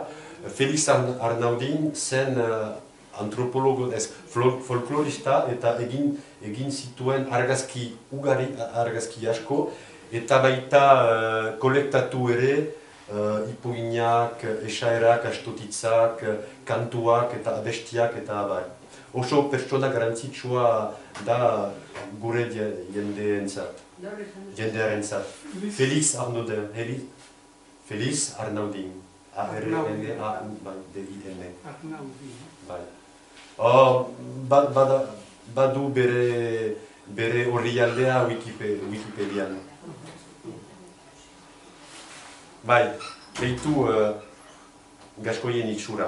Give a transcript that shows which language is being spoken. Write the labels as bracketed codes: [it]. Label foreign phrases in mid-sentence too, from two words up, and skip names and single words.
[eu] Felix Arnaudin zen antropologo, folklorista eta egin zituen argazki ugari, argazki asko, eta baita kolektatu ere ipuinak, esaerak, astotitzak, kantuak eta abestiak eta abar. Oso pertsona garantzitsua da gure jendearentzat. Felix Arnaudin. Felix Arnaudin. A-R-N-A-U-D-I-N. Badu bere orrialdea Wikipedian. Bai, behitu Gaskoien itxura.